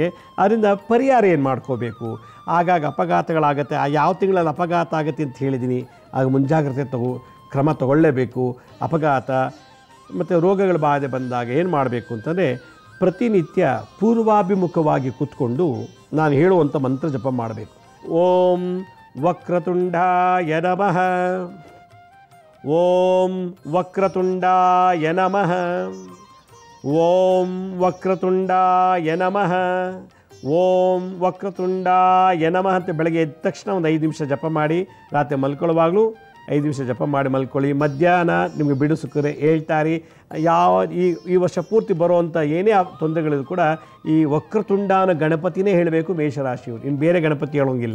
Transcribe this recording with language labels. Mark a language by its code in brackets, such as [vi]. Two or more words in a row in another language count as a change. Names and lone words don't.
[kn] ಅದರಿಂದ ಪರಿಹಾರ ಏನು ಮಾಡ್ಕೋಬೇಕು? ಆಗಾಗ ಅಪಘಾತಗಳಾಗತ್ತೆ. ಯಾವ ತಿಂಗಳಲ್ಲಿ ಅಪಘಾತ ಆಗುತ್ತೆ ಅಂತ ಹೇಳಿದ್ದೀನಿ. ಆಗ ಮುಂಜಾಗ್ರತೆ ಕ್ರಮ ತಗೊಳ್ಳೇಬೇಕು. ಅಪಘಾತ ಮತ್ತು ರೋಗಗಳ ಬಾಧೆ ಬಂದಾಗ ಏನು ಮಾಡಬೇಕು ಅಂತಂದರೆ, ಪ್ರತಿನಿತ್ಯ ಪೂರ್ವಾಭಿಮುಖವಾಗಿ ಕೂತ್ಕೊಂಡು ನಾನು ಹೇಳುವಂಥ ಮಂತ್ರ ಜಪ ಮಾಡಬೇಕು. [sa] ಓಂ ವಕ್ರತುಂಡಾಯ ನಮಃ, ಓಂ ವಕ್ರತುಂಡಾಯ ನಮಃ, ಓಂ ವಕ್ರತುಂಡಾಯ ನಮಃ, ಓಂ ವಕ್ರತುಂಡಾಯ ನಮಃ [kn] ಅಂತ ಬೆಳಗ್ಗೆ ಎದ್ದ ತಕ್ಷಣ ಒಂದು 5 ನಿಮಿಷ ಜಪ ಮಾಡಿ, ರಾತ್ರಿ ಮಲ್ಕೊಳ್ಳುವಾಗಲೂ 5 ನಿಮಿಷ ಜಪ ಮಾಡಿ ಮಲ್ಕೊಳ್ಳಿ. ಮಧ್ಯಾಹ್ನ ನಿಮಗೆ ಬಿಡು ಸಿಕ್ಕರೆ ಹೇಳ್ತಾರೆ. ಈ ವರ್ಷ ಪೂರ್ತಿ ಬರುವಂಥ ಏನೇ ತೊಂದರೆಗಳಿದ್ರು ಕೂಡ ಈ ವಕ್ರತುಂಡಾನ ಗಣಪತಿನೇ ಹೇಳಬೇಕು ಮೇಷರಾಶಿಯವರು, ಇನ್ನು ಬೇರೆ ಗಣಪತಿ ಹೇಳೋಂಗಿಲ್ಲ.